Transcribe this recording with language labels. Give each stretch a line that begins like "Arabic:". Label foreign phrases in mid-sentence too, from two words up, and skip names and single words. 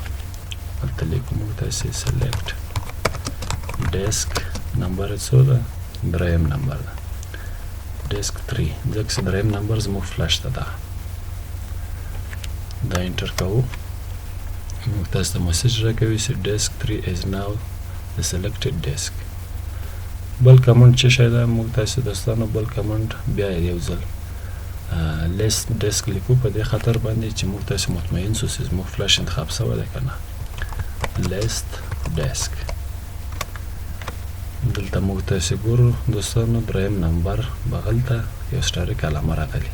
Pashto: هلته لیکو موږ تاسې
English: select disk
Pashto: نمبر یې څو ده؟ دریم نمبر ده. ډیسک 3 ځکه چې دریم نمبر زموږ فلش ته ده. دا انټر کوو. موږ تاسې ته مسیج راکوي چې ډیسک 3
English: is now the selected disk.
Pashto: بل کمانډ څه شی ده موږ تاسې دوستانو؟ بل کمانډ بیا یو ځل
English: list disk
Pashto: لیکو په دې خاطر باندې چې موږ تاسې مطمئن شو چې زموږ فلش انتخاب شوی دی که نه.
English: list disk.
Pashto: دلته موږ تاسې ګورو دوستانو دریم نمبر بغل ته یو سټاریک علامه راغلي.